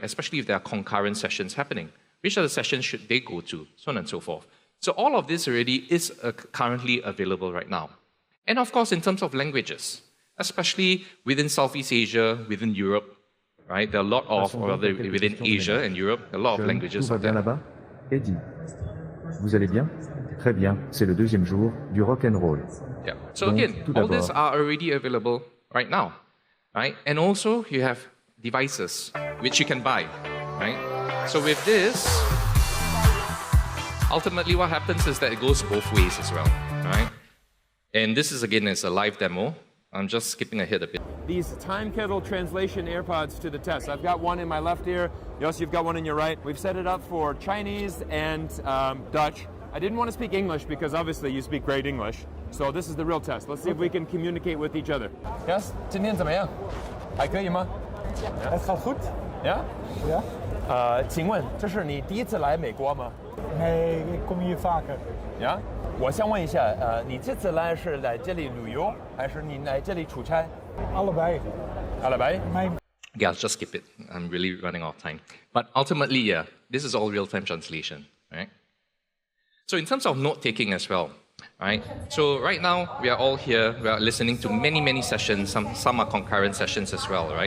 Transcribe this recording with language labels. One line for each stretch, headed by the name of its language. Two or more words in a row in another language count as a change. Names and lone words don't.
English: Especially if there are concurrent sessions happening. Which are the sessions should they go to, so on and so forth. So all of this already is currently available right now. And of course, in terms of languages, especially within Southeast Asia, within Europe, right? There are a lot of, or rather within Asia and Europe, a lot of languages out there. Eddie,
French: vous allez bien? Très bien, c'est le deuxième jour du
English: rock and roll. Yeah. So again, all these are already available right now, right? And also you have devices which you can buy, right? So with this, ultimately what happens is that it goes both ways as well, right? And this is again is a live demo. I'm just skipping ahead a bit. These time kettle translation AirPods to the test. I've got one in my left ear. Yes, you've got one in your right. We've set it up for Chinese and Dutch. I didn't want to speak English because obviously you speak great English. So this is the real test. Let's see if we can communicate with each other. Yes?
Chinese: 今天怎么样？还可以吗？
Dutch: Het gaat goed. Ja? Ja.
Chinese: 请问这是你第一次来美国吗？
Dutch: Nee, ik kom hier vaker. Ja?
Chinese: 我想问一下，你这次来是来这里旅游，还是你来这里出差？
Dutch: Allebei. Allebei?
English: Yeah, I'll just skip it. I'm really running out of time. But ultimately, yeah, this is all real-time translation, right? So in terms of note-taking as well, right? So right now, we are all here, we are listening to many, many sessions, some are concurrent sessions as well, right?